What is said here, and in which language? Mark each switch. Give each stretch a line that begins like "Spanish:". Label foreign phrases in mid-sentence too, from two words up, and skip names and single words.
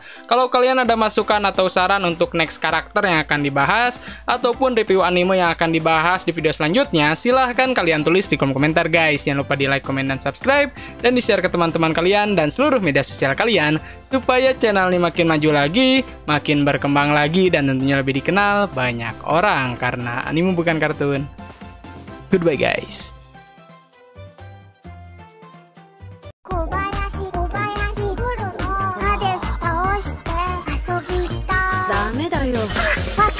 Indonesian: Kalau kalian ada masukan atau saran untuk next karakter yang akan dibahas, ataupun review anime yang akan dibahas di video selanjutnya, silahkan kalian tulis di kolom komentar guys. Jangan lupa di like, komen, dan subscribe, dan di share ke teman-teman kalian dan seluruh media sosial kalian, supaya channel ini makin maju lagi, makin berkembang lagi, dan tentunya lebih dikenal banyak orang, karena anime bukan kartun.
English: Goodbye guys.
Japanese: 小林プロのハデス倒して遊びたいダメだよ